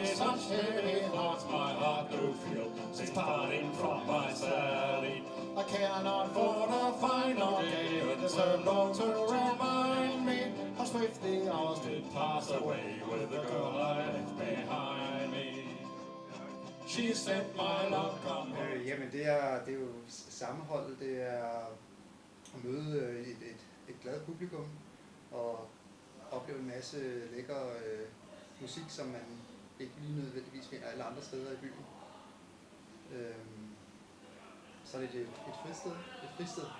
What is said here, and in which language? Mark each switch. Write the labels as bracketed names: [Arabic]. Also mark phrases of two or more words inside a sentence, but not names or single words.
[English] Such heavy hearts my heart do feel, since parting from my Sally. I cannot afford a final day, it deserved all to remind me how swift the hours did pass away with the girl I left behind me. She said my love come home. [Danish] Jamen det er jo sammenholdet, det er at møde et glad publikum og opleve en masse lækker musik, som man ikke lige nødvendigvis finder alle andre steder i byen. Så er det et fristed.